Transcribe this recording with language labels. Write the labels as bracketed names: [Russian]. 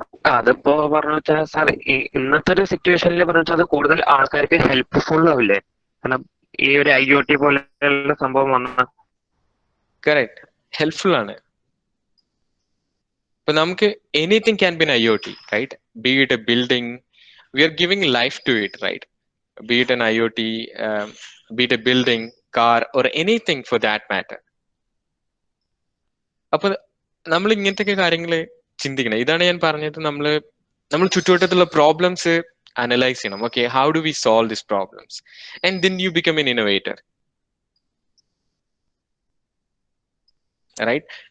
[Malayalam] അതിപ്പോ പറഞ്ഞു വെച്ചാൽ സാർ ഇന്നത്തെ ഒരു സിറ്റുവേഷനിൽ പറഞ്ഞു വെച്ചാൽ അത് കൂടുതൽ ആൾക്കാർക്ക് ഹെൽപ്ഫുൾ ആവില്ലേ? കാരണം ഈ ഒരു IoT പോലെയുള്ള സംഭവം വന്ന കറക്റ്റ്, ഹെൽപ്ഫുൾ ആണ്. ഇപ്പൊ നമുക്ക് [English] Anything can be IoT, right? Be it a building, we are giving life to it, right? Be it an IoT, be it a building, car or anything for that matter. [Malayalam] അപ്പൊ നമ്മൾ ഇങ്ങനത്തെ കാര്യങ്ങൾ ചിന്തിക്കണം. ഇതാണ് ഞാൻ പറഞ്ഞത്, നമ്മൾ ചുറ്റുവട്ടത്തുള്ള പ്രോബ്ലംസ് അനലൈസ് ചെയ്യണം. [English] Okay, how do we solve this problems and then you become an innovator, right?